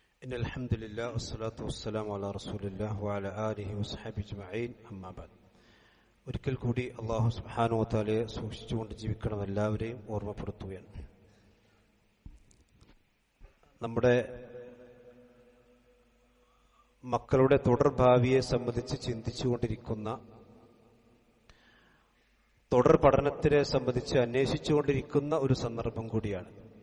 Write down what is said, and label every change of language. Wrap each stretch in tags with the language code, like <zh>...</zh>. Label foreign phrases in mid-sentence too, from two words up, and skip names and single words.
<ar>إن الحمد لله والصلاة والسلام على رسول الله وعلى آله وصحبه أجمعين أما بعد.</ar> <ml>ഒരിക്കൽ കൂടി</ml> <ar>الله سبحانه وتعالى</ar> <ml>സൂക്ഷിച്ചുകൊണ്ട് ജീവിക്കണം എല്ലാവരെയും ഓർമ്മപ്പെടുത്തുകയാണ്. നമ്മുടെ മക്കളുടെ തുടർഭാവിയെ സംബന്ധിച്ച് ചിന്തിച്ചുകൊണ്ടിരിക്കുന്ന, തുടർ പഠനത്തിനെ സംബന്ധിച്ച് അന്വേഷിച്ചുകൊണ്ടിരിക്കുന്ന ഒരു സന്ദർഭം കൂടിയാണ്.</ml>